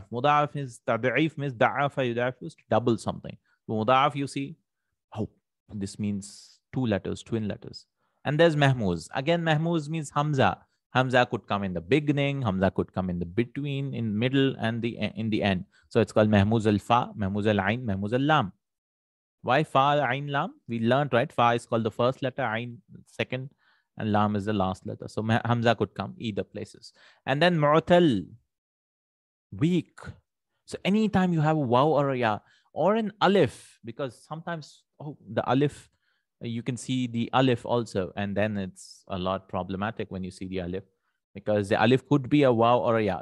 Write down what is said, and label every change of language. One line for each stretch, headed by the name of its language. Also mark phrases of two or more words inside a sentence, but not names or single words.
English: Muda'af is tad'if, means
Arabic: ضاعف يضاعف,
English: is to double something. So muda'af, you see, oh, this means 2 letters, twin letters. And there's mahmuz. Again, mahmuz means hamza. Hamza could come in the beginning, hamza could come in the between, in middle, and in the end. So it's called
Arabic: مهموز الفاء، مهموز العين، مهموز اللام.
English: Why
Arabic: فاء، عين,
English: lam? We learned, right? Fa is called the first letter, ain second, and lam is the last letter. So hamza could come either places. And then mu'tal, weak. So anytime you have a waw or a ya, or an alif, because sometimes, the alif, you can see the alif also, and then it's a lot problematic when you see the alif, because the alif could be a waw or a ya.